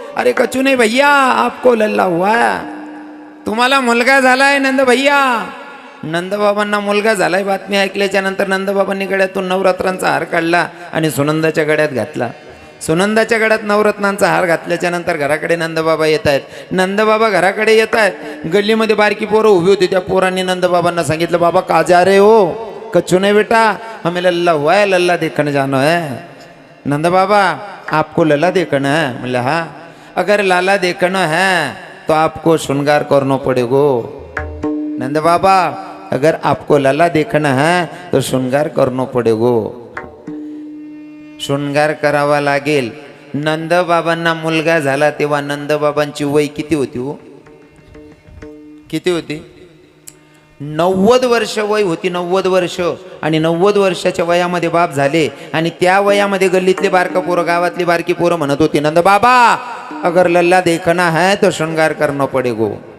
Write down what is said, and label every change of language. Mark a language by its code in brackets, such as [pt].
[hi] अरे कचू नहीं भैया, आपको लल्ला हुआ है, [mr] तुम्हाला मुलगा झालाय नंद भैया. नंदबाबांना मुलगा झालाय बातमी ऐकल्याच्या नंतर नंदबाबांनी गळ्यातून नवरत्नांचा हार काढला आणि सुनंदाच्या गळ्यात घातला. सुनंदाच्या गळ्यात नवरत्नांचा हार घातल्याच्या नंतर घराकडे नंदबाबा येत आहेत. नंदबाबा घराकडे येत आहेत. गल्लीमध्ये बारकी पोरं उभी होती. त्या पोरांनी नंदबाबांना सांगितलं, [hi] बाबा का जा रहे हो, कच्चू नहीं बेटा, हमें लल्ला हुआ है, लल्ला देखने जाना है. नंद बाबा आपको लला देखना है? बोले हाँ. अगर लाला देखना है तो आपको श्रृंगार करना पड़ेगा. नंद बाबा अगर आपको लला देखना है तो श्रृंगार करना पड़ेगा. [mr] शृंगार करावा लागेल. नंदबाबांना मुलगा झाला तेव्हा नंदबाबांची वय किती होती हो? किती होती? 90 वर्ष वय होती. 90 वर्ष. आणि 90 वर्षाच्या वयामध्ये बाप झाले. आणि त्या वयामध्ये गल्लीतले बारका पोरं, गावातली बारकी पोरं म्हणत होती, [hi] नंद बाबा अगर लल्ला देखना है तो शृंगार करणं पडेगो.